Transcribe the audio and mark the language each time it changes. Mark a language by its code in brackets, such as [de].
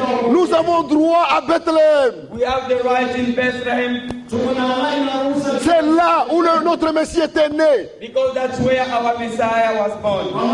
[fr] Nous avons droit à Bethléem. [en] We have the right in Bethlehem. [fr] C'est là où notre Messie était né. [en] Because that's where our Messiah was born.